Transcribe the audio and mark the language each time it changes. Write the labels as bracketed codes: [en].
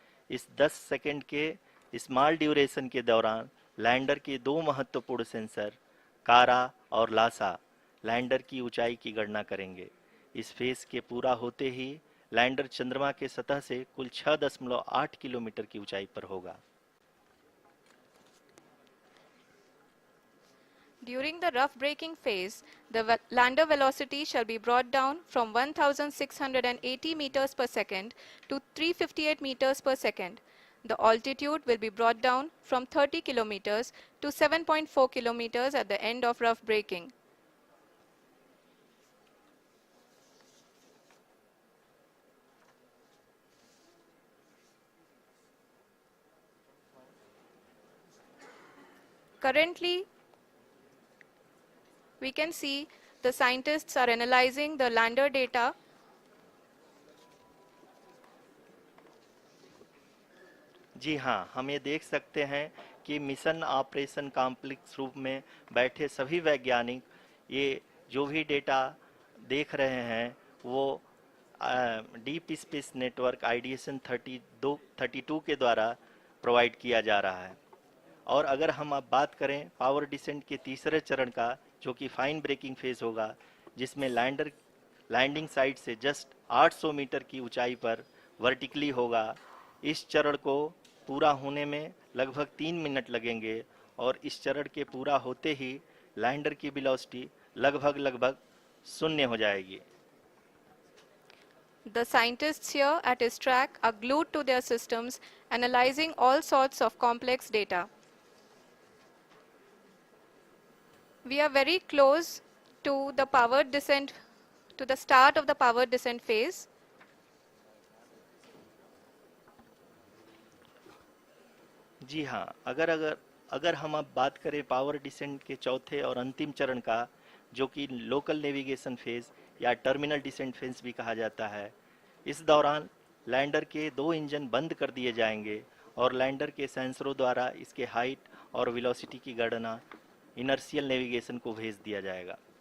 [hi] इस 10 सेकंड के small duration के दौरान लैंडर के 2 महत्वपूर्ण सेंसर कारा और लासा लैंडर की ऊंचाई की गणना करेंगे। इस फेज के पूरा होते ही लैंडर चंद्रमा के सतह से कुल 6.8 किलोमीटर की ऊंचाई पर होगा। [en] During the rough braking phase, the lander velocity shall be brought down from 1680 meters per second to 358 meters per second. The altitude will be brought down from 30 kilometers to 7.4 kilometers at the end of rough braking. Currently, we can see the scientists are analyzing the lander data. [hi] जी हाँ, हम ये देख सकते हैं कि mission operation complex रूप में बैठे सभी वैज्ञानिक ये जो भी डेटा देख रहे हैं वो डीप स्पेस नेटवर्क आइडिएशन 32 के द्वारा प्रोवाइड किया जा रहा है। और अगर हम अब बात करें पावर डिसेंट के तीसरे चरण का, जो कि फाइन ब्रेकिंग फेज होगा, जिसमें लैंडिंग साइट से जस्ट 800 मीटर की ऊंचाई पर वर्टिकली होगा। इस चरण को पूरा होने में लगभग 3 मिनट लगेंगे और इस चरण के पूरा होते ही लैंडर की वेलोसिटी लगभग शून्य हो जाएगी। [en] The scientists here at ISTRAC are glued to their systems, analyzing all sorts of complex data. We are very close to the powered descent, to the start of the powered descent phase. [hi] जी हाँ, अगर अगर अगर हम अब बात करें power descent के चौथे और अंतिम चरण का, जो कि लोकल नेविगेशन फेज या टर्मिनल डिसेंट फेज भी कहा जाता है, इस दौरान लैंडर के 2 इंजन बंद कर दिए जाएंगे और लैंडर के सेंसरों द्वारा इसके हाइट और वेलोसिटी की गणना इनर्शियल नेविगेशन को भेज दिया जाएगा।